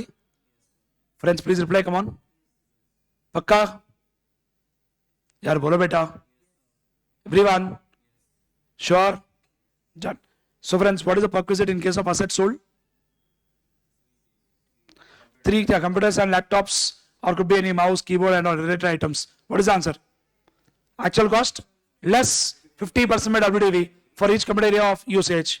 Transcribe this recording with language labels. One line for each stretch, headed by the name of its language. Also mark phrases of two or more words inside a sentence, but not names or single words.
English: Friends, please reply. Come on.
Hindi: पक्का? यार बोलो बेटा.
English: Everyone? Sure? Done. So friends, what is the perquisite in case of asset sold? 3 computers and laptops, or could be any mouse, keyboard and all related items. What is the answer? Actual cost less 50% by WDV for each computer area of usage.